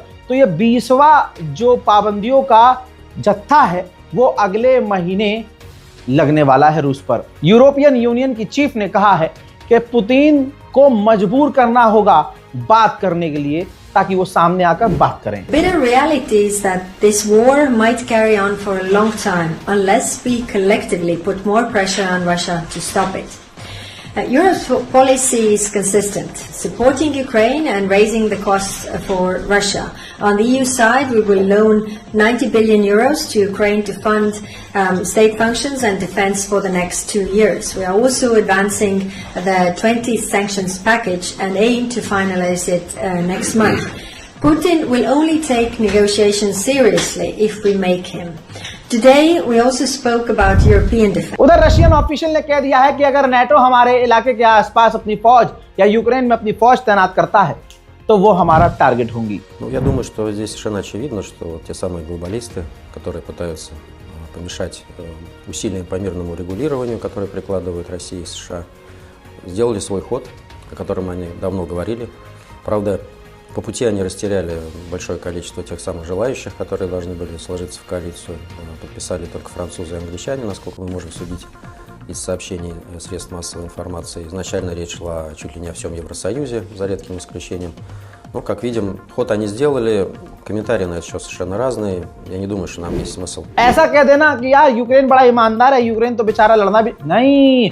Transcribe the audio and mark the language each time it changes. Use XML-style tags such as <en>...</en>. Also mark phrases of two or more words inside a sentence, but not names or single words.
<hi>तो ये 20वां जो पाबंदियों का जत्था है वो अगले महीने लगने वाला है रूस पर। यूरोपियन यूनियन की चीफ ने कहा है कि पुतिन को मजबूर करना होगा बात करने के लिए ताकि वो सामने आकर बात करें।</hi> <en>Bitter reality is that this war might carry on for a long time unless we collectively put more pressure on Russia to stop it. Europe's policy is consistent, supporting Ukraine and raising the costs for Russia. On the EU side, we will loan 90 billion euros to Ukraine to fund state functions and defense for the next 2 years. We are also advancing the 20th sanctions package and aim to finalize it next month. Putin will only take negotiations seriously if we make him. Today we also spoke about European defense.</en> <hi>उधर</hi> <en>Russian official</en> <hi>ने कह दिया है कि अगर नाटो हमारे इलाके के आसपास अपनी फौज या यूक्रेन में अपनी फौज तैनात करता है तो वो हमारा टारगेट होंगी।</hi> <ru>Я думаю, что здесь совершенно очевидно, что вот те самые глобалисты, которые пытаются помешать усилиям по мирному регулированию, которые прикладывают Россия и США. Сделали свой ход, о котором они давно говорили. Правда, по пути они растеряли большое количество тех самых желающих, которые должны были сложиться в коалицию. Подписали только французы и англичане, насколько мы можем судить из сообщений средств массовой информации. Изначально речь шла чуть ли не о всем Евросоюзе, за редким исключением. Но, как видим, ход они сделали, комментарии на это счет совершенно разные. Я не думаю, что нам есть смысл.</ru> <hi>ऐसा कह देना कि यार यूक्रेन बड़ा ईमानदार है, यूक्रेन तो बेचारा लड़ना भी नहीं।</hi>